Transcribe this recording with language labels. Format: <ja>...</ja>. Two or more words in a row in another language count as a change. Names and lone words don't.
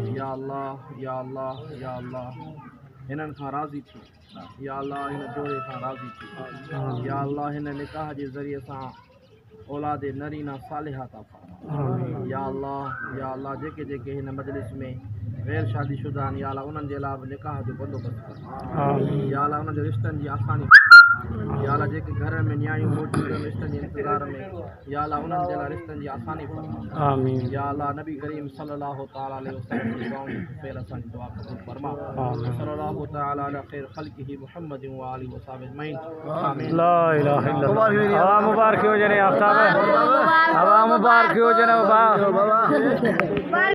<sd>या अल्लाह हिननि खां राज़ी थी या अल्लाह हिन जोड़े खां राज़ी थी या अल्लाह हिन निकाह जे ज़रिए सां औलाद नरीना सालिहा था फरमा या अल्लाह जेके हिन मजलिस में गैर शादीशुदा आहिनि या अल्लाह उन्हनि जे लाइ बि निकाह जो बंदोबस्तु फरमा या अल्लाह उन्हनि जे रिश्तनि जी आसानी या अल्लाह जेके घर में न्याणियूं मौजूदु आहिनि रिश्तनि जे इंतज़ार में या अल्लाह उन्हनि जे लाइ रिश्तनि जी आसानी फरमा आमीन।</sd> <ar>يا الله نبي كريم صلى الله تعالى عليه وسلم</ar> <sd>जी दुआउनि खे फेर असांजी दुआ क़बूल फरमा</sd> <ar>صلى الله تعالى على خير خلقه محمد وآله وصحبه أجمعين آمين. لا إله إلا الله.</ar> <sd>हवा मुबारक हो जने आफ्ताब, हवा मुबारक हो जने बाबा।</sd>